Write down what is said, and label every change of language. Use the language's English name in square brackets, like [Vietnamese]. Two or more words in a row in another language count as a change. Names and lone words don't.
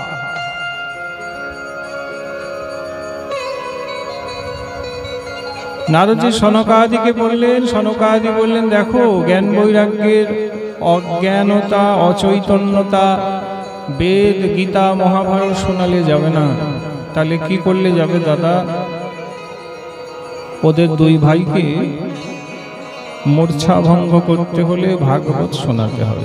[Bangla] নারদজী সনকাদিকে বললেন, সনকাদি বললেন দেখো জ্ঞান বৈরাগ্যের অজ্ঞানতা অচৈতন্যতা বেদ গীতা মহাভারত শোনালে যাবে না, তাহলে কি করলে যাবে দাদা? ওদের দুই ভাইকে মূর্ছা ভঙ্গ করতে হলে ভাগবত শোনাতে হবে।